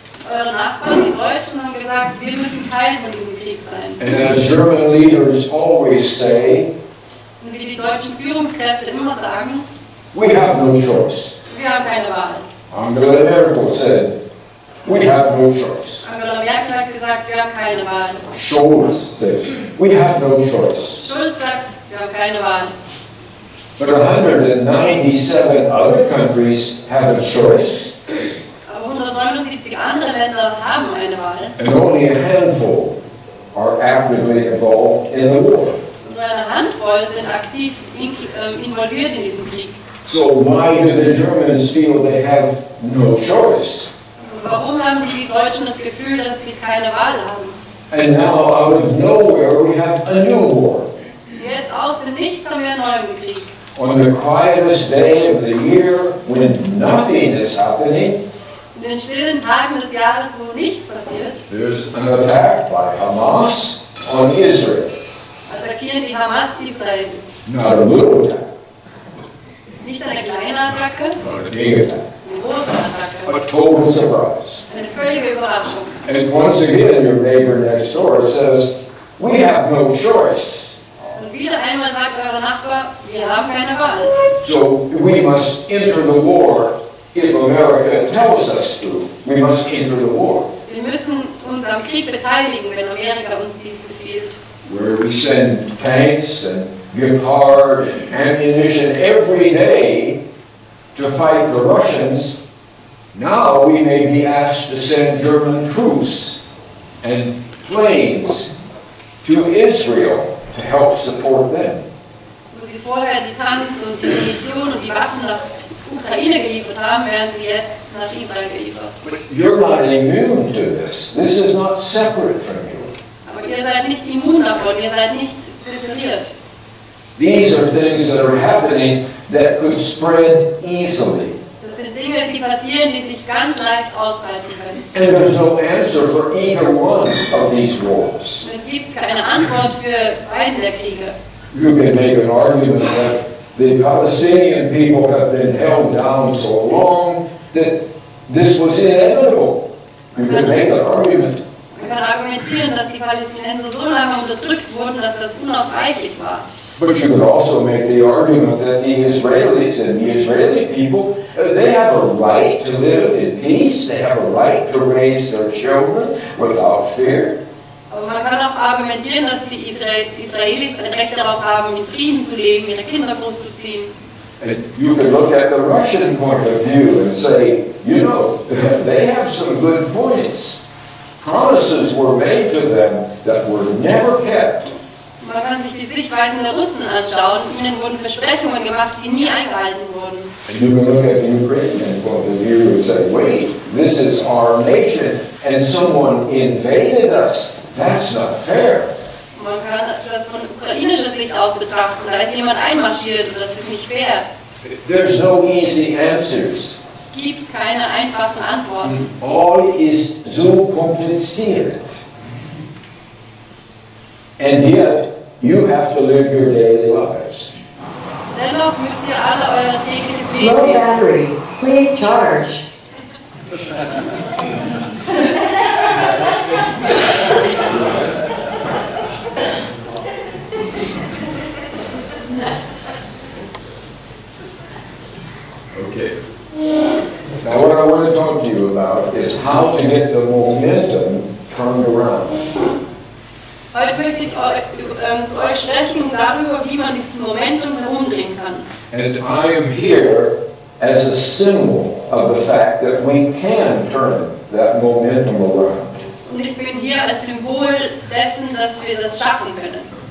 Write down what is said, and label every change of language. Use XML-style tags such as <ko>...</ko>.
<de>Eure Nachbarn, die Deutschen, haben gesagt, wir müssen Teil von diesem Krieg sein.</de> <en>And as German leaders always say,</en> <de>Und wie die deutschen Führungskräfte immer sagen,</de> <en>we have no choice.</en> <de>wir haben keine Wahl.</de> <en>Angela Merkel said, we have no choice.</en> <de>Angela Merkel hat gesagt, wir haben keine Wahl.</de> <en>Scholz says, we have no choice.</en> <de>Schulz sagt, wir haben keine Wahl.</de> <en>But 197 other countries have a choice,</en> <de>Aber 179 andere Länder haben eine Wahl.</de> <en>and only a handful are actively involved in the war.</en> <de>Und nur eine Handvoll sind aktiv involviert in diesem Krieg.</de> <en>So why do the Germans feel they have no choice?</en> <de>Und warum haben die Deutschen das Gefühl, dass sie keine Wahl haben?</de> <en>And now, out of nowhere, we have a new war.</en> <de>Jetzt aus dem Nichts haben wir einen neuen Krieg.</de> <en>On the quietest day of the year, when nothing is happening,</en> <de>In den stillen Tagen des Jahres, wo nichts passiert,</de> <en>there's an attack by Hamas on Israel.</en> <de>attackieren die Hamas Israel.</de> <en>Not a little attack,</en> <de>Nicht eine kleine Attacke,</de> <en>not a big attack.</en> <de>eine große Attacke.</de> <en>A total surprise.</en> <de>Eine völlige Überraschung.</de> <en>And once again, your neighbor next door says, we have no choice.</en> <de>Und wieder einmal sagt eure Nachbar, wir haben keine Wahl.</de> <en>So we must enter the war if America tells us to. We must enter the war.</en> <de>Wir müssen uns am Krieg beteiligen, wenn Amerika uns dies befiehlt.</de> <en>Where we send tanks and give hard and ammunition every day to fight the Russians, now we may be asked to send German troops and planes to Israel to help support them.</en> <de>Wo sie vorher die Tanks und die Munition und die Waffen nach Ukraine geliefert haben, werden sie jetzt nach Israel geliefert.</de> <en>But you're not immune to this. This is not separate from you.</en> <de>Aber ihr seid nicht immun davon, ihr seid nicht separiert.</de> <en>These are things that are happening that could spread easily.</en> <de>Das sind Dinge, die passieren, die sich ganz leicht ausbreiten können.</de> <en>And there's no answer for either one of these wars.</en> <de>Und es gibt keine Antwort für beiden der Kriege.</de> <en>You can make an argument that the Palestinian people have been held down so long that this was inevitable. You can make an argument.</en> <de>Man kann argumentieren, dass die Palästinenser so lange unterdrückt wurden, dass das unausweichlich war.</de> <en>But you could also make the argument that the Israelis and the Israeli people, they have a right to live in peace. They have a right to raise their children without fear.</en> <de>Aber man kann auch argumentieren, dass die Israelis ein Recht darauf haben, in Frieden zu leben, ihre Kinder großzuziehen.</de> <en>And you can look at the Russian point of view and say, you know, they have some good points. Promises were made to them that were never kept.</en> <de>Man kann sich die Sichtweisen der Russen anschauen. Ihnen wurden Versprechungen gemacht, die nie eingehalten wurden.</de> <en>And you can look at the Ukrainian point of view and say, wait, this is our nation and someone invaded us. That's not fair.</en> <de>Man kann das von ukrainischer Sicht aus betrachten. Da ist jemand einmarschiert und das ist nicht fair.</de> <en>There's no easy answers.</en> <de>Es gibt keine einfachen Antworten.</de> <en>All is so kompliziert. And yet, you have to live your daily lives.</en> <de>Dennoch müsst ihr alle euer tägliches Leben</de> <en>Low</en> <de>leben.</de> <en>battery, please charge. Okay. Now what I want to talk to you about is how to get the momentum turned around.</en> <de>Heute möchte ich zu euch sprechen darüber, wie man dieses Momentum herumdrehen kann.</de> <en>And I am here as a symbol of the fact that we can turn that momentum around.</en> <de>Und ich bin hier als Symbol dessen, dass wir das schaffen können.</de>